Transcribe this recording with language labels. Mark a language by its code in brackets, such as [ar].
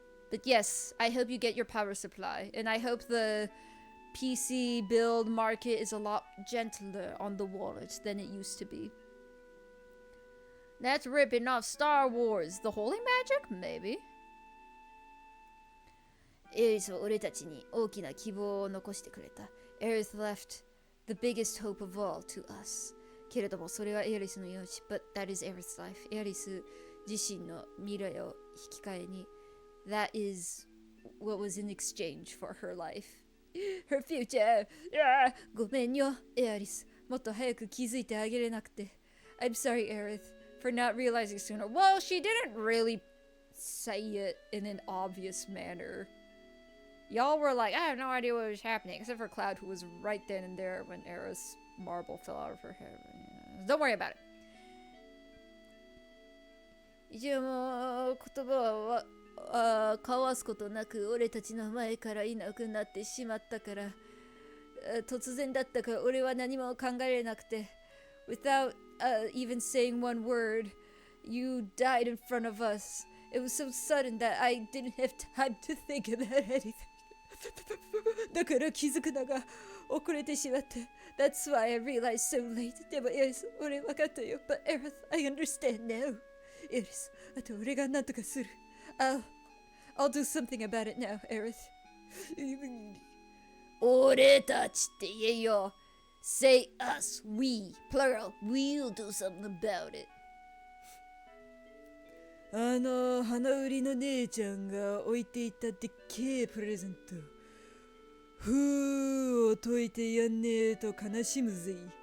[en] But yes, I hope you get your power supply, and I hope the PC build market is a lot gentler on the wallet than it used to be. That's ripping off Star Wars. The holy magic? Maybe. [ja] エリスは俺たちに大きな希望を残してくれた。 [en] Eris left the biggest hope of all to us. [ja] けれどもそれはエリスの命。 [en] But that is Eris' life. [ja] エリス自身の未来を引き換えに。 [en] That is what was in exchange for her life. Her future. [ja] ごめんよ、エリス。もっと早く気づいてあげれなくて。 [en] I'm sorry, Aerith, for not realizing sooner. Well, she didn't really say it in an obvious manner. Y'all were like, I have no idea what was happening, except for Cloud, who was right then and there when Aerith's marble fell out of her head. Don't worry about it. [ja] 一応もう言葉は交わすことなく俺たちの前からいなくなってしまったから突然だったから俺は何も考えれなくて [en] Without even saying one word, you died in front of us. It was so sudden that I didn't have time to think about anything. [ja] だから気づくのが遅れてしまった。 [en] That's why I realized so late. [ja] でもエリス、俺分かったよ。 [en] But Aerith, I understand now. [ja] エリス、あと俺が何とかする。 [en] I'll do something about it now, Aerith. [ja] 俺たちって言えよ。 [en] Say us, we, plural. We'll do something about it. [ja] 花売りの姉ちゃんが置いていたでっけえプレゼント。ふーを解いてやんねえと悲しむぜ。